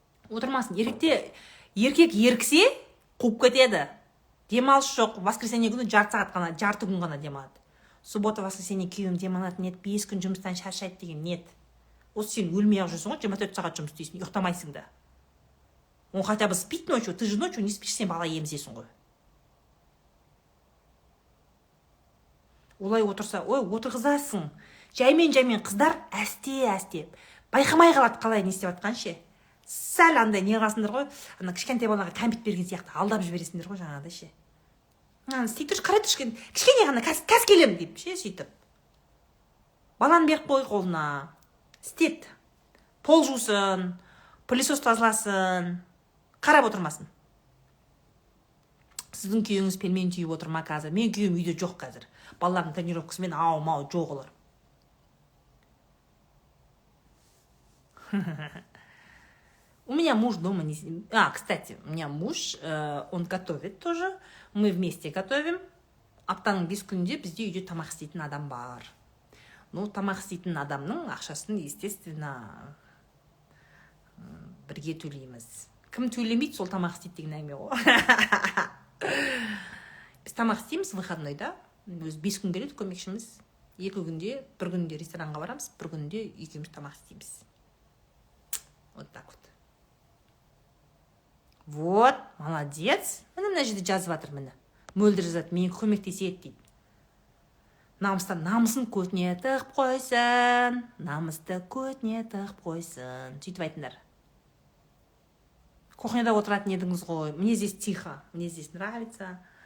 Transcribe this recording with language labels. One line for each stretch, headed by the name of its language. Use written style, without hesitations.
Kazakh: Отырмасын. Еркек ерксе қуып кетеді. Демалыс жоқ. Воскресенье күні жарты күн ғана демалады. Суббота, воскресенье күйеуім демалатын ет, 5 күн жұмыстан шаршайды деген нет. Осы сен өлмей ақ жүрсің ғой, 24 сағат жұмыс істейсің, ұйықтамайсың да.
Russian: Он хотя бы спит ночью, ты же ночью не спишь,
Kazakh: сен бала емізесің ғой. Олай отырса, отырғызасың. Жаймен қыздар әсте. Байқамай қалады қалай не істеп жатқан ше. Сәл андай не қыласыңдар ғой, ана кішкентай балаға кәмпит берген сияқты алдап жібересіңдер ғой жаңағыдай ше. Істей тұршы, қарай тұршы, кішкене ғана кәс келем деп ше сөйтіп. Баланы беріп қой қолына. Істет. Пол жусын, пылесос тазаласын, қарап отырмасын. Сіздің күйеуіңіз пельмен түйіп отыр ма қазір? Мен күйеуім үйде жоқ қазір. Балалардың тренировкасымен ау-мау жоқ олар.
Russian: У меня муж дома не... кстати, у меня муж, он готовит тоже. Мы вместе готовим.
Kazakh: Аптаның 5 күнінде бізде үйде тамақ істейтін адам бар. Тамақ істейтін адамның ақшасын, естественно, бірге төлейміз. Кім төлемейді, сол тамақ істейді деген әңгіме ғой. Біз тамақ істейміз выходнойда. Өз 5 күн келеді көмекшіміз. 2 күнде, бір күнде ресторанға барамыз, бір күнде екеуміз тамақ істейміз.
Russian: Вот так вот. Вот, молодец.
Kazakh: Мына жерде жазып жатыр міне. Мөлдір жазады, мен көмектеседі дейді. Намысын көтіне тығып қойсын, намысты көтіне тығып қойсын. Сөйтіп айтыңдар. Кухняда отыратын едіңіз ғой.
Russian: Мне здесь тихо, мне здесь нравится.